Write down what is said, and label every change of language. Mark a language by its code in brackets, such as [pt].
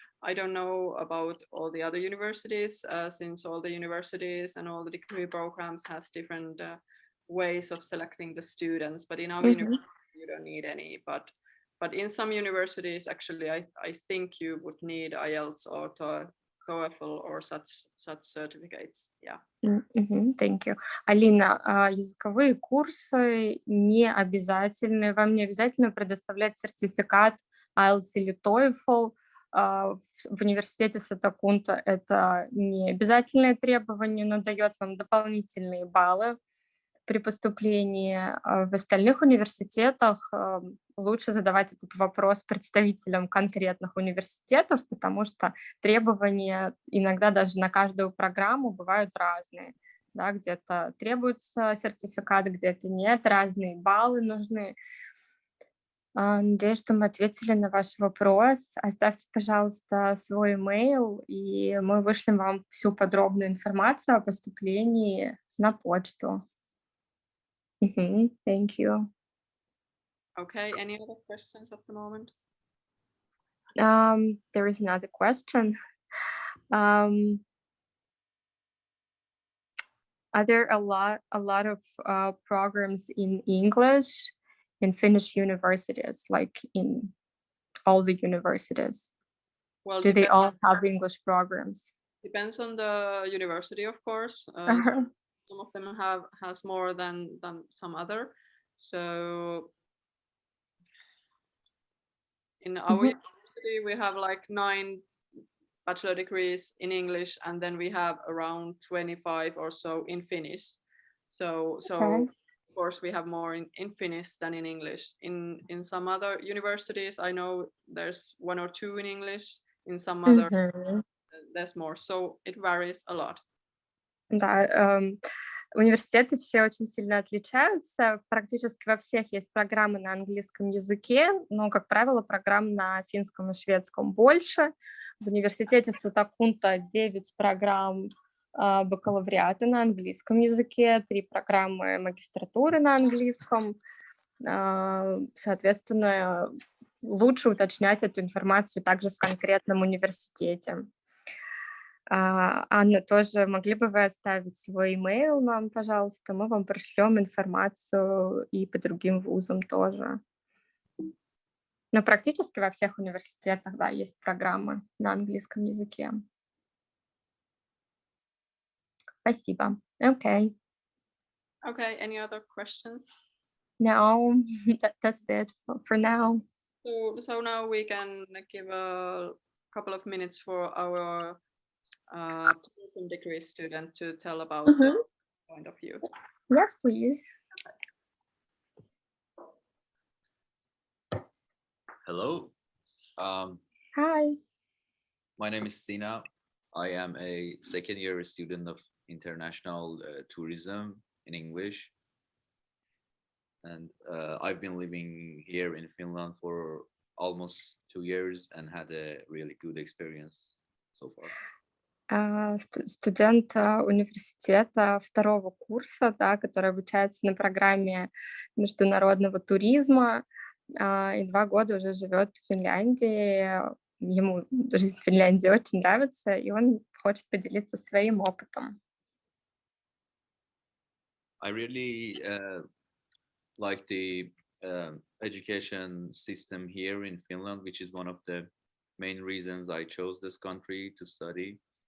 [en] I don't know about all the other universities, since all the universities and all the degree programs has different ways of selecting the students. But in our university, you don't need any. But in some universities, actually, I think you would need IELTS or TOEFL or such certificates. Yeah. Thank you. [ru] Алина, языковые курсы не обязательны. Вам не обязательно предоставлять сертификат IELTS или TOEFL. В университете Сатакунта это не обязательное требование, но дает вам дополнительные баллы при поступлении. В остальных университетах лучше задавать этот вопрос представителям конкретных университетов, потому что требования иногда даже на каждую программу бывают разные. Да, где-то требуется сертификат, где-то нет, разные баллы нужны. Надеюсь, что мы ответили на ваш вопрос. Оставьте, пожалуйста, свой имейл, и мы вышлем вам всю подробную информацию о поступлении на почту. [en] Thank you. Okay, any other questions at the moment? There is another question. Are there a lot of programs in English in Finnish universities, like in all the universities? Well, Do they all have English programs? Depends on the university, of course. Some of them has more than some other. So in our university, we have like 9 bachelor degrees in English, and then we have around 25 or so in Finnish. So Okay. of course we have more in Finnish than in English. In some other universities, I know there's 1 or 2 in English. In some other, there's more. So it varies a lot. [ru] Да, университеты все очень сильно отличаются. Практически во всех есть программы на английском языке, но, как правило, программ на финском и шведском больше. В университете Сатакунта 9 программ бакалавриата на английском языке, 3 программы магистратуры на английском. Соответственно, лучше уточнять эту информацию также в конкретном университете. Анна, тоже могли бы вы оставить свой имейл нам, пожалуйста? Мы вам пришлем информацию и по другим вузам тоже. Но практически во всех университетах, да, есть программы на английском языке. Спасибо. [en] Okay. Okay, any other questions? No, that's it for now. So now we can give a couple of minutes for our tourism degree student to tell about their point of view. Yes, please. Hello. Hi. My name is Sina. I am a second year student of international tourism in English. And I've been living here in Finland for almost 2 years and had a really good experience so far. [ru] Студент университета второго курса, да, который обучается на программе международного туризма, и 2 года уже живет в Финляндии. Ему жизнь в Финляндии очень нравится, и он хочет поделиться своим опытом. [en] I really like the education system here in Finland, which is one of the main reasons I chose this country to study.